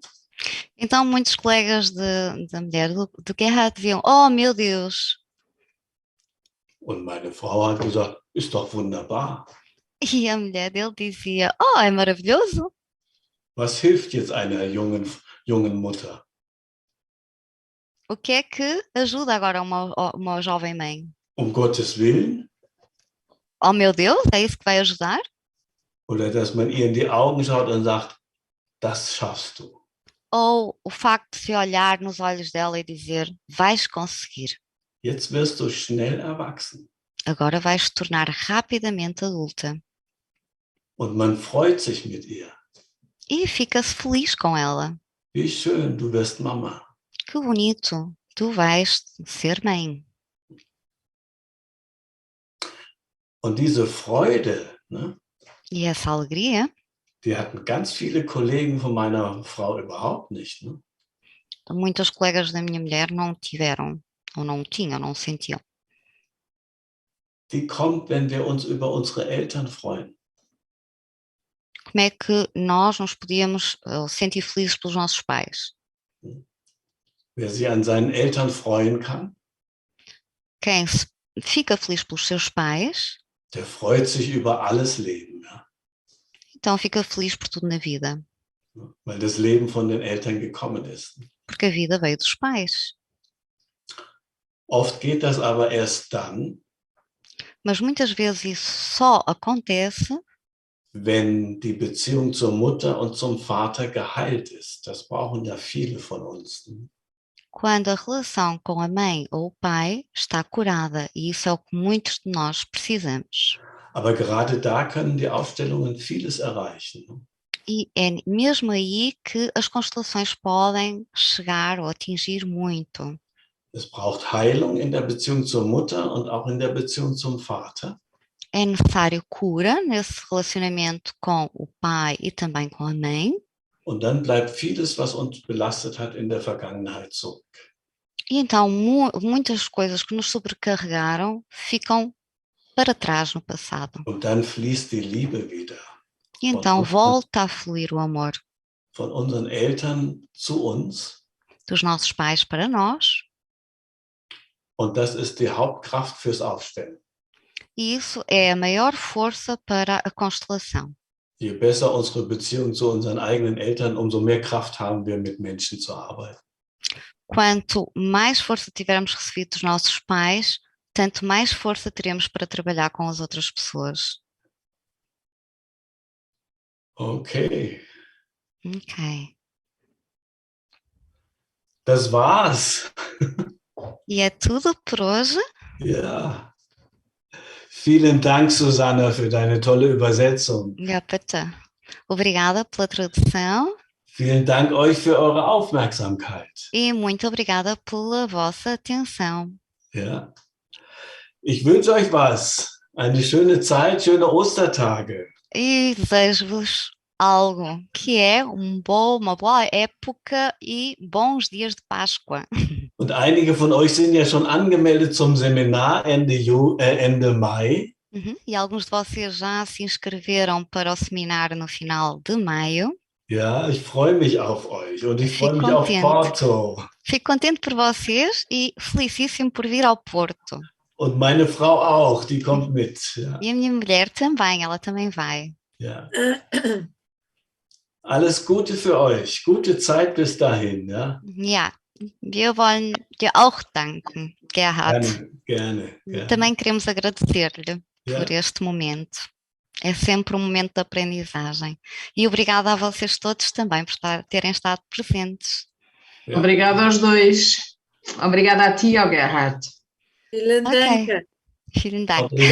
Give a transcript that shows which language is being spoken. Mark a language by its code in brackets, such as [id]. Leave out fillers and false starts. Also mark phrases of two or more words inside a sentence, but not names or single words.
[pt] Então muitos colegas da mulher de guerra diziam, oh meu Deus. [de] Und meine Frau hat gesagt, ist doch wunderbar. [pt] E a mulher dele dizia, oh, é maravilhoso. [de] Was hilft jetzt einer jungen Mutter? [pt] O que é que ajuda agora uma jovem mãe? [de] Gottes Willen? [pt] Oh meu Deus, é isso que vai ajudar? [de] Oder dass man ihr in die Augen schaut und sagt, das schaffst du. [pt] Ou o facto de se olhar nos olhos dela e dizer, vais conseguir. [de] Jetzt wirst du schnell erwachsen. [pt] Agora vais te tornar rapidamente adulta. [de] Und man freut sich mit ihr. [pt] E fica-se feliz com ela. [de] Wie schön, du wirst Mama. [pt] Que bonito, tu vais ser mãe. [de] Und diese Freude, ne, [pt] E essa alegria, [de] die hatten ganz viele Kollegen von meiner Frau überhaupt nicht. Ne? [pt] muitos colegas da minha mulher não tiveram, ou não tinham, não sentiam. [de] Die kommt, wenn wir uns über unsere Eltern freuen. [pt] Como é que nós nos podíamos sentir felizes pelos nossos pais? [de] Wer sich an seinen Eltern freuen kann, [pt] Quem fica feliz pelos seus pais, [de] der freut sich über alles Leben. Ja? [pt] então fica feliz por tudo na vida. [de] Weil das Leben von den Eltern gekommen ist. [pt] Porque a vida veio dos pais. [de] Oft geht das aber erst dann, [pt] Mas muitas vezes isso só acontece [de] wenn die Beziehung zur Mutter und zum Vater geheilt ist. Das brauchen ja viele von uns. [pt] quando a relação com a mãe ou o pai está curada, e isso é o que muitos de nós precisamos. [de] Aber gerade da können die Aufstellungen vieles erreichen. [pt] E é mesmo aí que as constelações podem chegar ou atingir muito. [de] Es braucht Heilung in der Beziehung zur Mutter und auch in der Beziehung zum Vater. [pt] É necessário cura nesse relacionamento com o pai e também com a mãe. [de] Und dann bleibt vieles, was uns belastet hat, in der Vergangenheit zurück. [pt] E então muitas coisas que nos sobrecarregaram ficam para trás no passado. [de] Und dann fließt die Liebe wieder. [pt] E então volta a fluir o amor [de] Von unseren Eltern zu uns. [pt] dos nossos pais para nós. [de] Und das ist die Hauptkraft fürs Aufstellen. [pt] E isso é a maior força para a constelação. [de] Je besser unsere Beziehung zu unseren eigenen Eltern, umso mehr Kraft haben wir, mit Menschen zu arbeiten. [pt] Quanto mais força tivermos recebido dos nossos pais, tanto mais força teremos para trabalhar com as outras pessoas. [de] Okay. [pt] Ok. [de] Das war's. [pt] E é tudo por hoje. [de] Ja. Vielen Dank, Susanna, für deine tolle Übersetzung. Ja, bitte. [pt] Obrigada pela tradução. [de] Vielen Dank euch für eure Aufmerksamkeit. [pt] E muito obrigada pela vossa atenção. [de] Ja. Ich wünsche euch was. Eine schöne Zeit, schöne Ostertage. [pt] E desejo-vos algo, que é uma boa época e bons dias de Páscoa. [de] Und einige von euch sind ja schon angemeldet zum Seminar Ende Mai. [pt] E alguns de vocês já se inscreveram para o seminário no final de maio. [de] Ja, ich freue mich auf euch und ich freue [pt] Fico [de] mich auf [pt] contente. Porto. Fico contente por vocês e felicíssimo por vir ao Porto. [de] Und meine Frau auch, die kommt mit. Ja, [pt] E a minha mulher também, ela também vai. [de] ja. Alles Gute für euch. Gute Zeit bis dahin. Ja? Ja, wir wollen dir auch danken, Gerhard. Gerne, gerne. [pt] Também queremos agradecer-lhe [de] Ja. [pt] por este momento. É sempre um momento de aprendizagem. E obrigada a vocês todos também por terem estado presentes. [de] Ja. [pt] Obrigada aos dois. Obrigada a ti e ao Gerhard. [de] Vielen Dank. Vielen Dank.